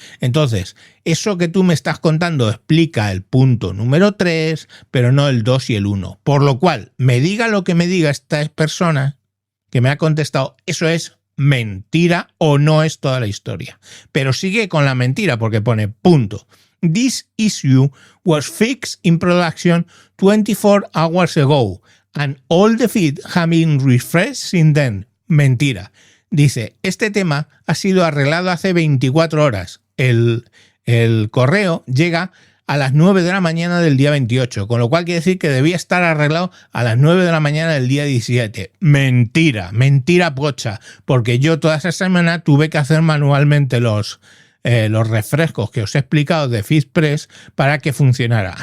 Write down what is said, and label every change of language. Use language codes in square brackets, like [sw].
[es] Entonces, eso que tú me estás contando explica el punto número 3, pero no el 2 y el 1. Por lo cual, me diga lo que me diga esta persona que me ha contestado, eso es mentira o no es toda la historia. Pero sigue con la mentira porque pone punto. [en] This issue was fixed in production 24 hours ago and all the feed have been refreshed since then. [es] Mentira. Dice, este tema ha sido arreglado hace 24 horas. El correo llega a las 9 de la mañana del día 28, con lo cual quiere decir que debía estar arreglado a las 9 de la mañana del día 17. Mentira, mentira pocha, porque yo toda esa semana tuve que hacer manualmente los refrescos que os he explicado de FeedPress para que funcionara.